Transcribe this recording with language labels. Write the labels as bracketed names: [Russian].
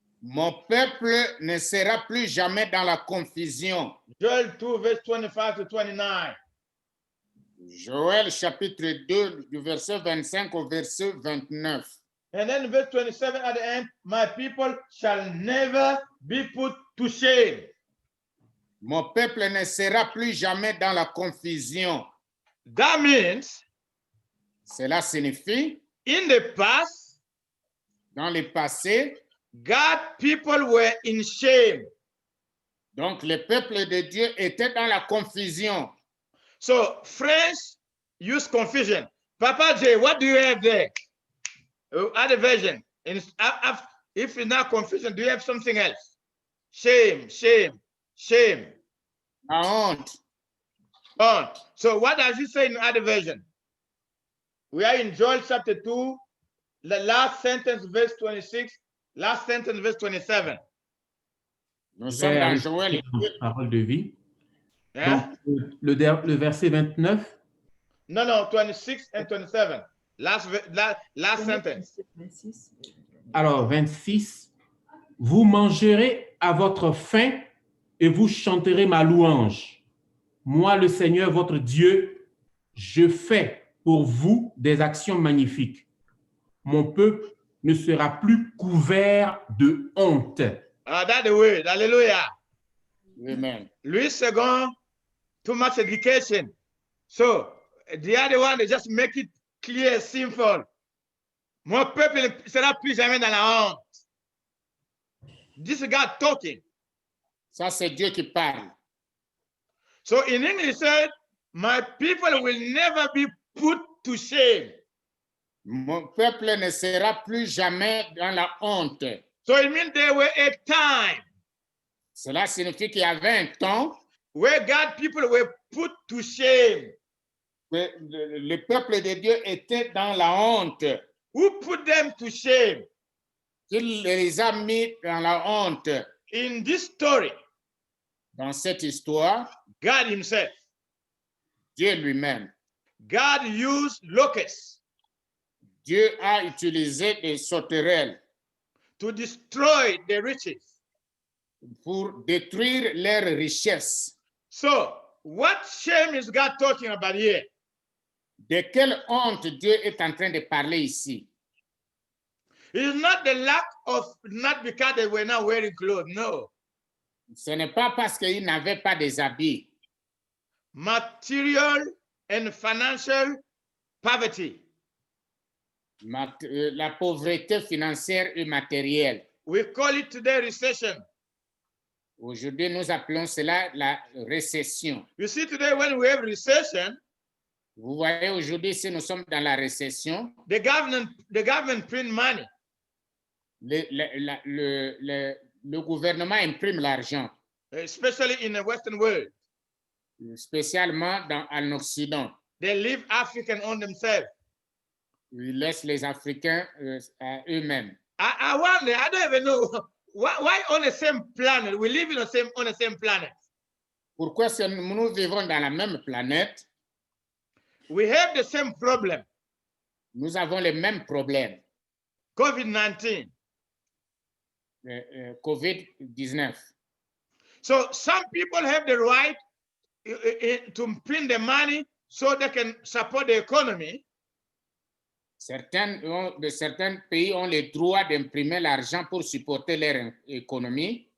[French] Mon peuple ne sera plus jamais dans la confusion. [English] Joel 2, verse 25 to 29. [French] Joël chapitre 2, du verset 25 au verset 29. [English] And then verse 27 at the end, my people shall never be put to shame. [French] Mon peuple ne sera plus jamais dans la confusion. [English] That means, [French] Cela signifie, [English] in the past, [French] dans le passé, [English] God people were in shame. [French] donc le peuple de Dieu était dans la confusion. [English] So French use confusion. Papa J, what do you have there? Other version. If it's not confusion, do you have something else? Shame, shame, shame. [French] La honte. [English] Oh, so what does it say in other version? We are in Joel chapter 2, the last sentence, verse 26, last sentence, verse 27. [French] Nous sommes dans Joël. Parole de vie. [English] Yeah? [French] Donc, le verset 29. [English] No, 26 and 27. Last sentence. [French] Alors, 26. Vous mangerez à votre faim et vous chanterez ma louange. Moi, le Seigneur, votre Dieu, je fais pour vous des actions magnifiques. Mon peuple ne sera plus couvert de honte. [English] That's the word. Hallelujah. Amen. Louis II, too much education. So the other one, they just make it clear, simple. [French] Mon peuple ne sera plus jamais dans la honte. [English] This is God talking. [French] Ça, c'est Dieu qui parle. [English] So in English, it said, my people will never be put to shame. [French] Mon peuple ne sera plus jamais dans la honte. [English] So it means there were a time [French] Cela signifie qu'il y avait un temps [English] where God people were put to shame. [French] que le peuple de Dieu était dans la honte. [English] Who put them to shame? [French] Il les a mis dans la honte. [English] In this story, [French] Dans cette histoire, [English] God himself, [French] Dieu lui-même, [English] God used locusts [French] Dieu a utilisé des sauterelles [English] to destroy the riches. [French] pour détruire leurs richesses. [English] So what shame is God talking about here? [French] De quelle honte Dieu est en train de parler ici? [English] It's not the lack of, not because they were not wearing clothes, no. [French] Ce n'est pas parce qu'ils n'avaient pas des habits. [English] Material and financial poverty. [French] La pauvreté financière et matérielle. [English] We call it today recession. [French] Aujourd'hui, nous appelons cela la récession. [English] You see, today when we have recession, [French] Vous voyez, aujourd'hui, si nous sommes dans la récession, [English] the government print money. [French] Le gouvernement imprime l'argent, [English] Especially in the Western world. [French] spécialement en Occident. [English] They leave African on themselves. [French] Ils laissent les Africains à eux-mêmes. [English] I wonder, I don't even know, why on the same planet, we live on the same planet. [French] Pourquoi nous vivons dans la même planète? [English] We have the same problem. [French] Nous avons les mêmes problèmes. [English] COVID-19. [French] COVID-19. [English] So some people have the right to print the money so they can support the economy. [French] Certains pays ont le droit d'imprimer l'argent pour supporter leur économie,